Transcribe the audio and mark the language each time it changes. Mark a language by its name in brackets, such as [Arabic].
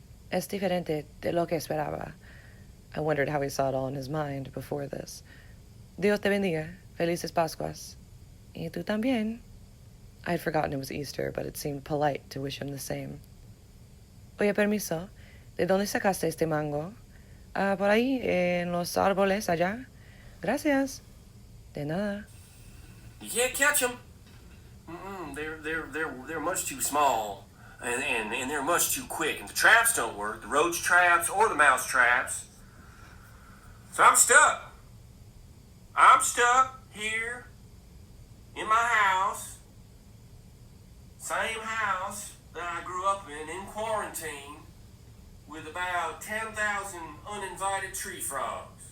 [Spanish] Es diferente de lo que esperaba. [English] I wondered how he saw it all in his mind before this. [Spanish] Dios te bendiga. Felices Pascuas. Y tú también. [English] I had forgotten it was Easter, but it seemed polite to wish him the same. [Spanish] Oye, permiso. ¿De dónde sacaste este mango? Por ahí, en los árboles allá. Gracias. De nada. [English] You can't catch them. They're much too small, and they're much too quick. And the traps don't work, the roach traps or the mouse traps. So I'm stuck. I'm stuck here in my house, same house that I grew up in quarantine, with about 10,000 uninvited tree frogs.